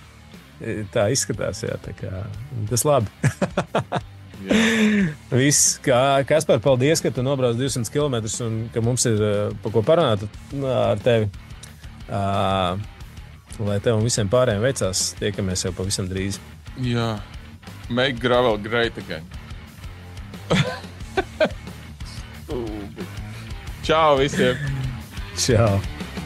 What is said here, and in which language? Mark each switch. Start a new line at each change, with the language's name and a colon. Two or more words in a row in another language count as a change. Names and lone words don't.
Latvian: Tā izskatās, jā, tā kā tas labi. Viss, Kaspar, paldies, ka tu nobrauc 200 km un ka mums ir par ko parunāt ar tevi. Lai tev un visiem pārējiem veicās, tiekamies jau pavisam drīz. Jā,
English: make gravel great again.
Latvian: Čau visiem! Čau!